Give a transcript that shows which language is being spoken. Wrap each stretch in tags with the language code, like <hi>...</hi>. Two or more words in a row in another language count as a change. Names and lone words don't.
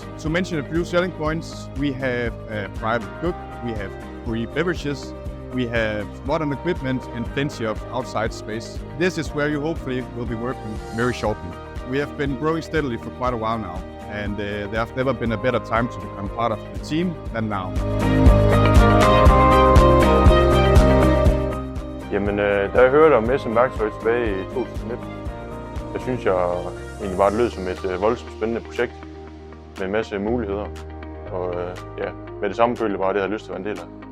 <en>To mention a few selling points, we have a private cook, we have free beverages, we have modern equipment and plenty of outside space. This is where you hopefully will be working very shortly. We have been growing steadily for quite a while now, and there have never been a better time to become part of the team than now.</en> <da>Jamen, da jeg hørte om SM Værktøj tilbage i 2019, så synes jeg egentlig bare, det lød som et voldsomt spændende projekt med en masse muligheder. Og med det samme følte jeg bare, at det havde lyst til at være en del af.</da>